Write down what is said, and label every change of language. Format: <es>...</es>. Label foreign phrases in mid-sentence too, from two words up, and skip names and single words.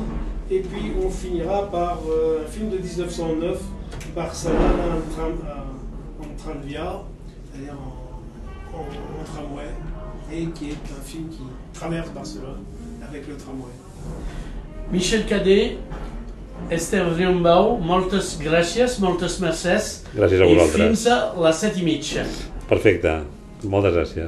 <fr>Et puis on finira par un film de 1909, Barcelona en tranvia, c'est-à-dire en tramway, et qui est un film qui traverse Barcelone avec le tramway.</fr> <ca>Michel Cadet, Esther Riumbau, moltes gràcies, moltes mercès. Gràcies a vosaltres. I fins a les 7:30. Perfecte, moltes gràcies.</ca>